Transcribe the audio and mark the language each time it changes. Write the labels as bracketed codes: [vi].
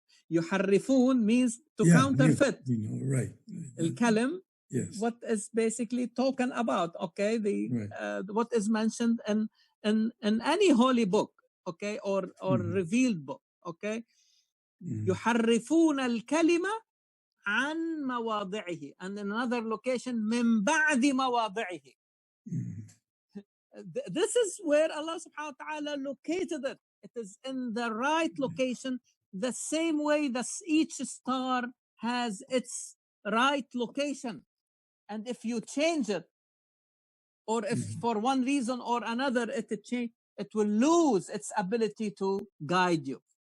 [en] يحرفون means to counterfeit. Right. الكلم, what is basically talking about, okay? What is mentioned in any holy book, okay, or revealed book, okay? [ar] يحرفون الكلمة عن مواضعه, [en] and in another location [ar] من بعد مواضعه. [en] This is where Allah subhanahu wa ta'ala located it. It is in the right location, the same way that each star has its right location. And if you change it, or if for one reason or another it will lose its ability to guide you.